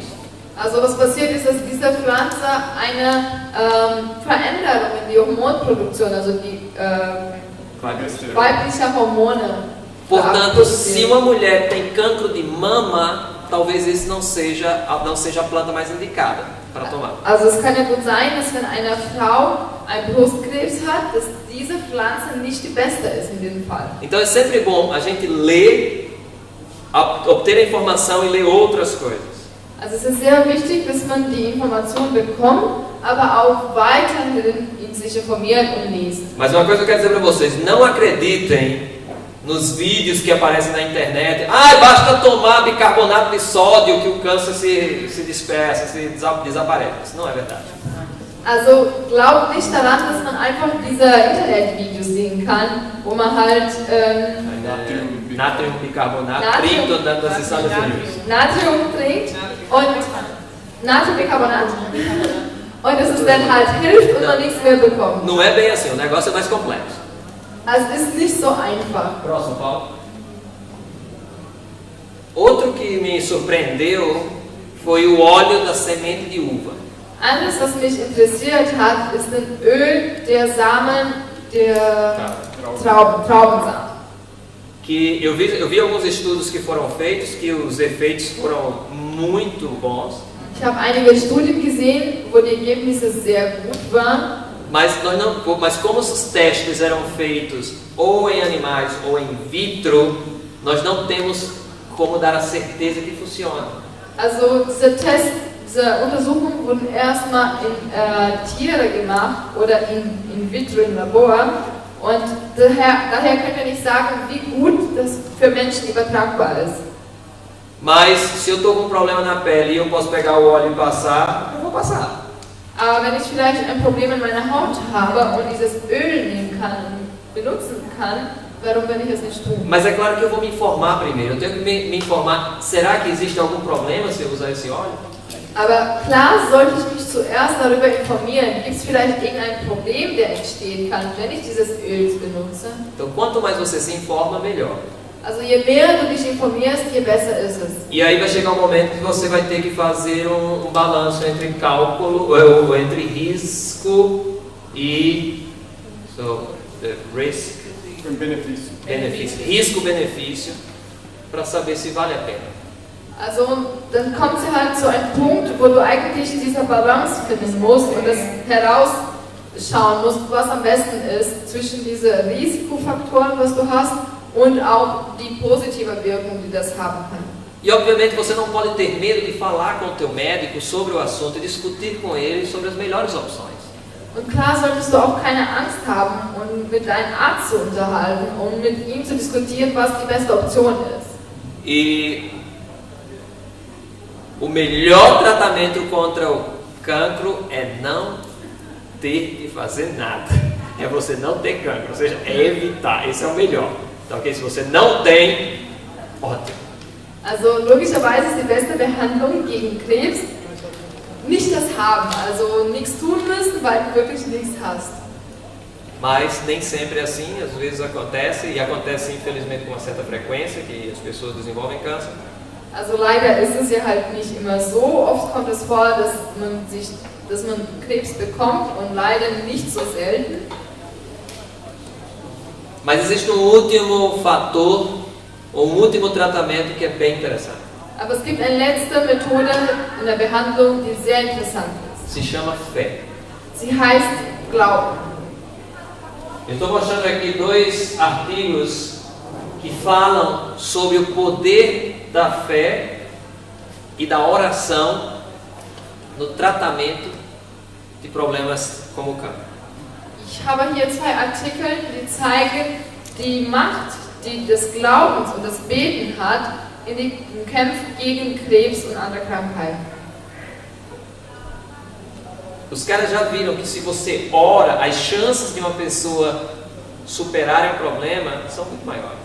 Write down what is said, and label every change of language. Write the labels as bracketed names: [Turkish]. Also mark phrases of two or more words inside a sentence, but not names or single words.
[German] Also was passiert ist, dass diese Pflanze eine Veränderung in die Hormonproduktion, also die weibliche Hormone. [Portuguese] Portanto, se uma mulher tem cancro de mama, talvez esse não seja a planta mais indicada para tomar. [German] Also es kann ja gut sein, dass wenn eine Frau einen Brustkrebs hat, dass diese Pflanze nicht die beste ist in diesem Fall. [Portuguese] Então é sempre bom a gente ler, obter a informação e ler outras coisas. [German] Also es ist sehr wichtig, dass man die Information bekommt, aber auch weiterhin sich informiert und liest. [Portuguese] Mas uma coisa que eu quero dizer para vocês, não acreditem nos vídeos que aparecem na internet. Basta tomar bicarbonato de sódio que o câncer se dispersa, se desaparece. Isso não é verdade. [German] Also glaubt nicht daran, dass man einfach diese Internetvideos sehen kann, wo man halt Natriumbicarbonato trinkt das Estados Unidos. Natrium trinkt und Natriumbicarbonat und dass es dann halt hilft und man nichts mehr bekommt. [Portuguese] Não é bem assim, o negócio é mais complexo. [German] Also es ist nicht so einfach. [Portuguese] Próximo, Paulo. Outro que me surpreendeu foi o óleo da semente de uva. [German] Anderes, was mich interessiert hat, ist das Öl der Samen der Traubensamen. [Portuguese] Que eu vi alguns estudos que foram feitos, que os efeitos foram muito bons. [German] Ich habe einige Studien gesehen, wo die Ergebnisse sehr gut waren. [Portuguese] Mas como os testes eram feitos ou em animais ou em vitro, nós não temos como dar a certeza que funciona. [German] Also diese Untersuchungen wurden erstmal in Tiere gemacht oder [Latin] in vitro [German] im Labor und daher können wir nicht sagen, wie gut das für Menschen übertragbar ist. [Portuguese] Mas se eu estou com um problema na pele e eu posso pegar o óleo e passar, eu vou passar. [German] Aber wenn ich vielleicht ein Problem in meiner Haut habe und dieses Öl nehmen kann und benutzen kann, warum werde ich es nicht tun? [Portuguese] Mas é claro que eu vou me informar primeiro. Eu tenho que me informar, será que existe algum problema se eu usar esse óleo? [German] Aber klar sollte ich mich zuerst darüber informieren. Gibt es vielleicht irgendein Problem, der entstehen kann, wenn ich dieses Öl benutze? [Portuguese] Então, quanto mais você se informa, melhor. [German] Also je mehr du dich informierst, je besser ist es. [Portuguese] E aí vai chegar um momento que você vai ter que fazer um balanço entre cálculo, ou entre risco e risk, benefício, risco-benefício, para saber se vale a pena. [German] Also dann kommt es halt zu einem Punkt, wo du eigentlich diese Balance finden musst und das herausschauen musst, was am besten ist zwischen diesen Risikofaktoren, was du hast, und auch die positive Wirkung, die das haben kann. [Portuguese] E obviamente você não pode ter medo de falar com o teu médico sobre o assunto e discutir com ele sobre as melhores opções. [German] Und klar solltest du auch keine Angst haben und mit deinem Arzt zu unterhalten und mit ihm zu diskutieren, was die beste Option ist. [Portuguese] E o melhor tratamento contra o cancro é não ter que fazer nada. É você não ter cancro, ou seja, é evitar. Esse é o melhor. Então, okay, se você não tem, ótimo. [German] Also logischerweise ist die beste Behandlung gegen Krebs nicht das Haben, also nichts tun müssen, weil du wirklich nichts hast. [Portuguese] Mas nem sempre é assim, às vezes acontece, e acontece infelizmente com uma certa frequência, que as pessoas desenvolvem câncer. [German] Also leider ist es ja halt nicht immer so, oft kommt es vor, dass man Krebs bekommt und leider nicht so selten. [Portuguese] Mas existe um último fator, um último tratamento que é bem interessante. [German] Aber es gibt eine letzte Methode in der Behandlung, die sehr interessant ist. [Portuguese] Se chama fé. [German] Sie heißt Glauben. [Portuguese] Eu estou mostrando aqui 2 artigos que falam sobre o poder da fé e da oração no tratamento de problemas como o cancro. [German] Ich habe hier 2 Artikel, die zeigen die Macht, die des Glaubens und des Beten hat in den Kämpfen gegen Krebs und andere Krankheiten. [Portuguese] Os caras já viram que se você ora, as chances de uma pessoa superar um problema são muito maiores.